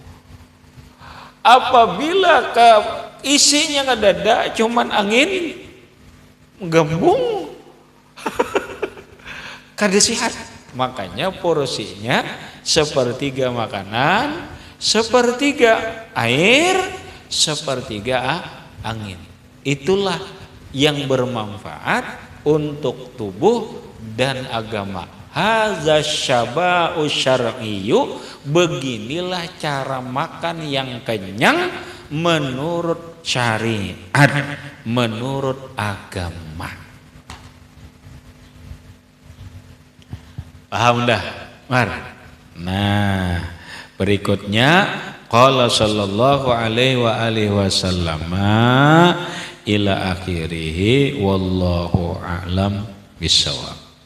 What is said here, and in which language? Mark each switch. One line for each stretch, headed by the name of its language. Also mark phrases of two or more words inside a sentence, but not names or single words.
Banjar: Apabila isinya kada ada cuman angin gembung. kada sehat. Makanya porsinya sepertiga makanan, sepertiga air, sepertiga angin. Itulah yang bermanfaat untuk tubuh dan agama.
Arabic: هذا شبع شرعي,
Banjar: beginilah cara makan yang kenyang menurut syariat, menurut agama. Paham dah, Mar? Nah, berikutnya
Arabic: قال صلى الله عليه وعلى آله وسلم إلى آخره والله أعلم بالصواب.